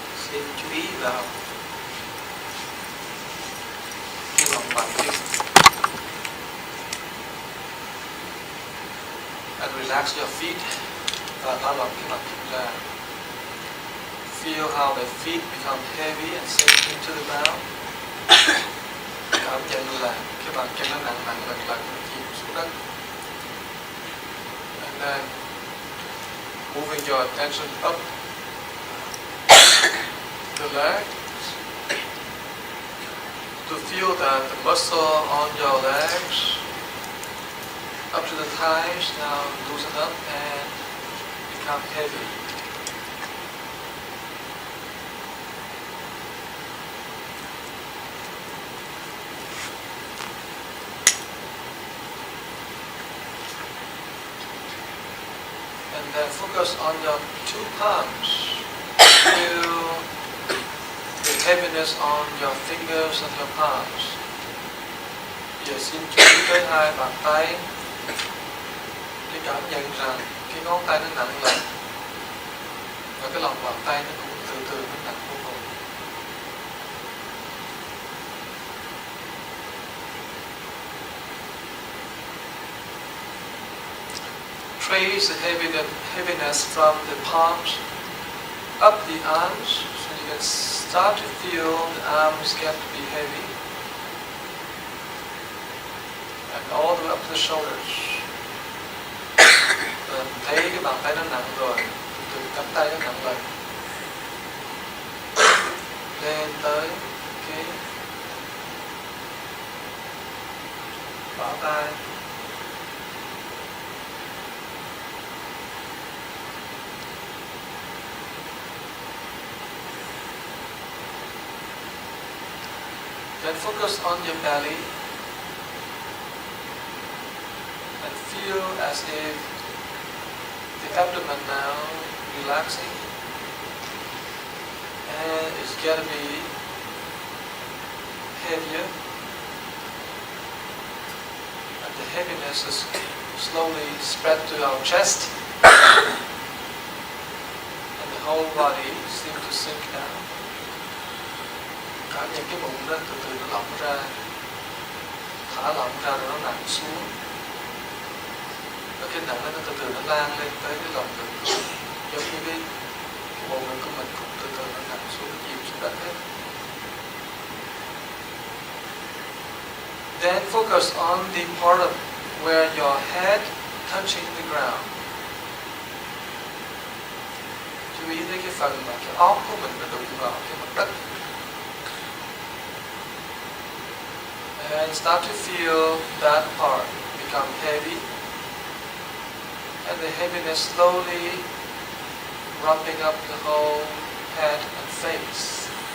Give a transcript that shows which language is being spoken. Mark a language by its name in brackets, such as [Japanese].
[Vietnamese] Xin chú ý vào cái lòng bàn chân. [English] And relax your feet. [Vietnamese] Và thả lỏng cái bàn chân ra. [English] Feel how the feet become heavy and sink into the ground. [Vietnamese] Cảm nhận là cái bàn chân nó nặng nặng lần lần chìm xuống đất. [English] And then moving your attention up the leg to feel that the muscle on your legs up to the thighs now loosen up and become heavy. And then focus on your 2 palms. Feel the heaviness on your fingers and your palms. [Vietnamese] Giờ xin chú ý tới 2 bàn tay. Để cảm nhận rằng cái ngón tay nó nặng lần. Và cái lòng bàn tay nó cũng từ từ nó nặng vô cùng. [English] Trace the heaviness from the palms up the arms, so you can start to feel the arms get to be heavy, and all the way up to the shoulders. [Vietnamese] Thấy cái bàn tay nó nặng rồi, từ cánh tay nó nặng lên, lên tới cái bả vai. [English] Then focus on your belly and feel as if the abdomen now relaxing and it's going to be heavier, and the heaviness is slowly spread to our chest and the whole body seems to sink down. [Vietnamese] Cảm nhận cái bụng đó từ từ nó lỏng ra, thả lỏng ra rồi nó nặng xuống. Và cái nặng đó nó từ từ nó lan lên tới cái lòng ngực, giống như cái bộ ngực của mình cũng từ từ nó nặng xuống, chìm xuống đất hết. [English] Then focus on the part of where your head touching the ground. [Vietnamese] Chú ý tới cái phần mà cái óc của mình nó đụng vào cái mặt đất. [English] And start to feel that part become heavy, and the heaviness slowly wrapping up the whole head and face.